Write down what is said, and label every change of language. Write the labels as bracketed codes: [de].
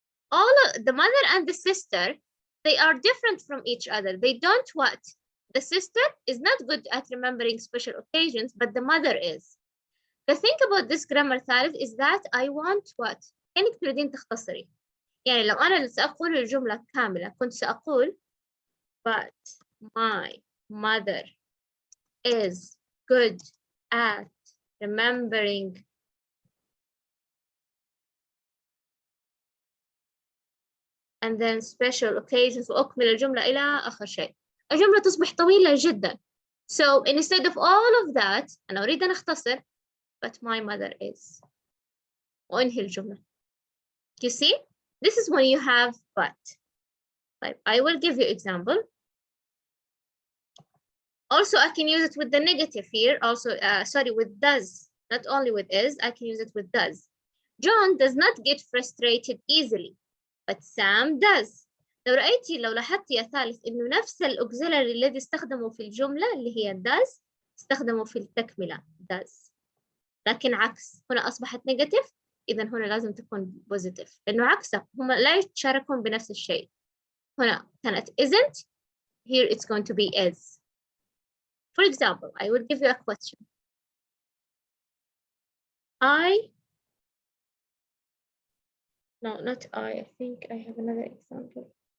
[en] The mother and the sister, they are different from each other. They don't what? The sister is not good at remembering special occasions, but the mother is. The thing about this grammar, Thalith, is that I want what? [ar] كأنك تريدين تختصري. يعني لو أنا سأقول الجملة كاملة كنت سأقول [en] but my mother is good at remembering and then special occasions [ar] وأكمل الجملة إلى آخر شيء. الجملة تصبح طويلة جدا. [en] So instead of all of that, [ar] أنا أريد أن أختصر [en] but my mother is. [ar] وأنهي الجملة. [en] You see? This is when you have but. Like, I will give you example. Also, I can use it with the negative here. Also, sorry, with does. Not only with is, I can use it with does. John does not get frustrated easily, but Sam does. [ar] لو لاحظتي يا ثالث إنه نفس الأوكسيلري الذي استخدمه في الجملة اللي هي does استخدمه في التكملة does. لكن عكس هنا أصبحت negative، إذا هنا لازم تكون positive لأنه عكسه هم لا يتشاركون بنفس الشيء. هنا كانت [en] isn't, here it's going to be is. For example, I will give you a question. No, not I think I have another example.